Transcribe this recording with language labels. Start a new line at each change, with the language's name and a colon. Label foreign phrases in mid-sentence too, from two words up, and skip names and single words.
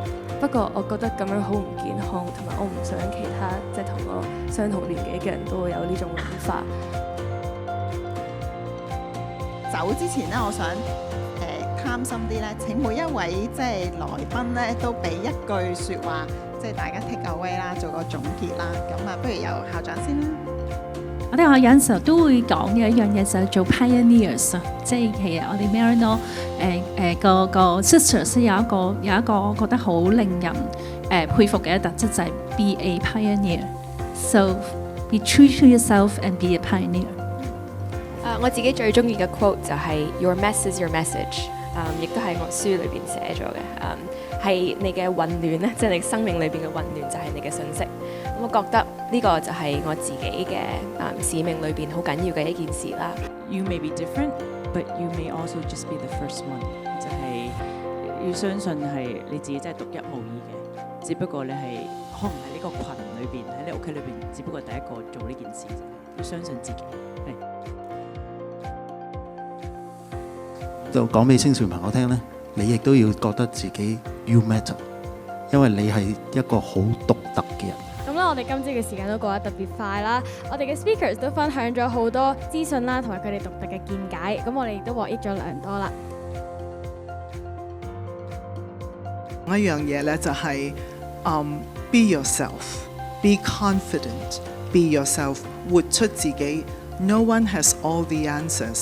Cantonese: 不過我覺得咁樣好唔健康，同埋我唔想其他即係同我相同年紀嘅人都會有呢種諗法。走之前咧，我想貪心啲咧，請每一位即係來賓咧都俾一句説話，即係大家 take away 啦，做個總結啦。咁啊，不如由校長先啦。我哋有陣時候都會講嘅一樣嘢就係做 pioneers 啊，即係其實我哋 Marino 個 sisters 有一個我覺得好令人佩服嘅一特質就係
English: be a pioneer。 So be true to yourself and be a pioneer。
Cantonese: 我自己最中意嘅 quote 就係
English: Your mess is your message。
Cantonese: 亦都係我書裏邊寫咗嘅，係你嘅混亂咧，即係你生命裏邊嘅混亂就係你嘅信息。咁我覺得呢個就係我自己嘅使命裏邊好緊要嘅一件事啦。
English: You may be different, but you may also just be the first one。
Cantonese: 就係要相信係你自己真係獨一無二嘅，只不過你係可能喺呢個群裏邊，喺你屋企裏邊，只不過第一個做呢件事啫。要相信自己。就講俾青少年朋友聽咧，你亦都要覺得自己
English: you matter，
Cantonese: 因為你係一個好獨特嘅人。咁啦， 我哋今朝嘅時間都過得特別快啦，我哋嘅 speakers 都分享咗好多資訊啦，同埋佢哋獨特嘅見解，咁我哋亦都獲益咗良多啦。一樣嘢咧就係、
English: be yourself, be confident, be yourself，
Cantonese: 活出自己。
English: No one has all the answers。